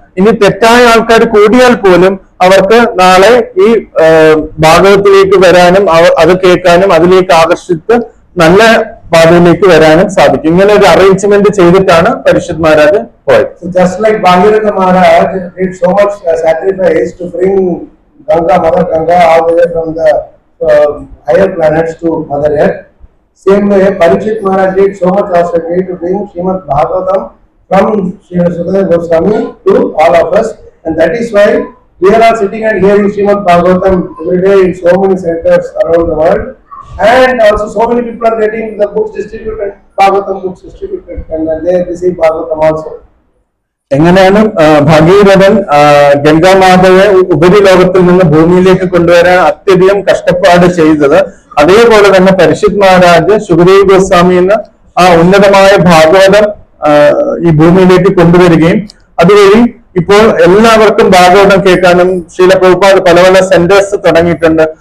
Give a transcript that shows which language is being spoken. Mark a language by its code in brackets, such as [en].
[ml] ഇനി തെറ്റായ ആൾക്കാർ കൂടിയാൽ പോലും അവർക്ക് നാളെ ഈ ഭാഗവത്തിലേക്ക് വരാനും അത് കേൾക്കാനും അതിലേക്ക് ആകർഷിച്ച് നല്ല പാതയിലേക്ക് വരാനും സാധിക്കും. ഇങ്ങനെ ഒരു അറേഞ്ച്മെന്റ് ചെയ്തിട്ടാണ് പരിഷത്ത് മഹാരാജ് പോയത്. [en] Just like Bhagirath Maharaj did so much sacrifice to bring Ganga, Mother Ganga, all the way from the higher planets to Mother Earth. Same way, Parikshit Maharaj did so much austerity to bring Srimad Bhagavatam from Srimad Sukadeva Goswami to all of us, and that is why we are all sitting and hearing Srimad Bhagavatam every day in so many centers around the world, and also so many people are getting the books distributed, Bhagavatam books distributed, and they receive Bhagavatam also. [ml] എങ്ങനെയാണ് ഭഗീരഥൻ ഗംഗാമാതയെ ഉപരിലോകത്തിൽ നിന്ന് ഭൂമിയിലേക്ക് കൊണ്ടുവരാൻ അത്യധികം കഷ്ടപ്പാട് ചെയ്തത്, അതേപോലെ തന്നെ പരിഷത്ത് മഹാരാജ് ശുകദേവ് ഗോസ്വാമിന്ന് ആ ഉന്നതമായ ഭാഗവതം ഈ ഭൂമിയിലേക്ക് കൊണ്ടുവരികയും അതുവഴി ഇപ്പോൾ എല്ലാവർക്കും ഭാഗവതം കേൾക്കാനും ശ്രീല പ്രഭുപാദ് പല പല സെന്റേഴ്സ് തുടങ്ങിയിട്ടുണ്ട്.